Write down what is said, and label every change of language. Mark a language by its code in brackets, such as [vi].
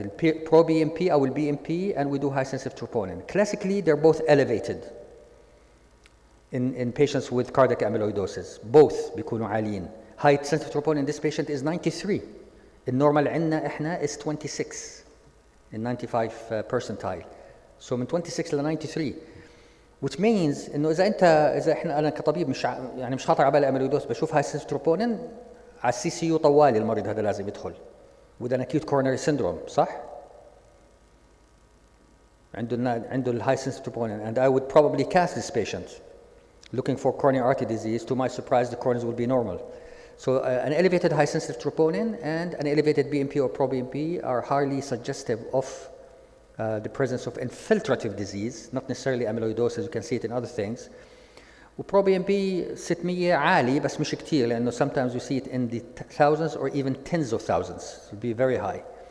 [en] In pro-BNP, our BNP, and we do high-sensitive troponin. Classically, they're both elevated in patients with cardiac amyloidosis. Both [ar] بيكونوا عاليين. [en] High-sensitive troponin in this patient is 93. [ar] النورمال عندنا احنا [en] is 26 in 95 percentile. [ar] So من 26 ل 93, [en] which means [ar] انه اذا انا كطبيب مش خاطر على بالي اميلويدوز، بشوف هاي سنتروبونين على السي سي يو طوالي المريض هذا لازم يدخل [en] with an acute coronary syndrome، [ar] صح؟ عنده الهاي سنتروبونين [en] and I would probably cast this patient looking for coronary artery disease. To my surprise, the coronaries will be normal. So an elevated high sensitive troponin and an elevated BMP or pro-BMP are highly suggestive of the presence of infiltrative disease, not necessarily amyloidosis. You can see it in other things. pro-BMP 600 [ar] عالي بس مش كتير لأنه [en] sometimes you see it in the thousands or even tens of thousands. It will be very high.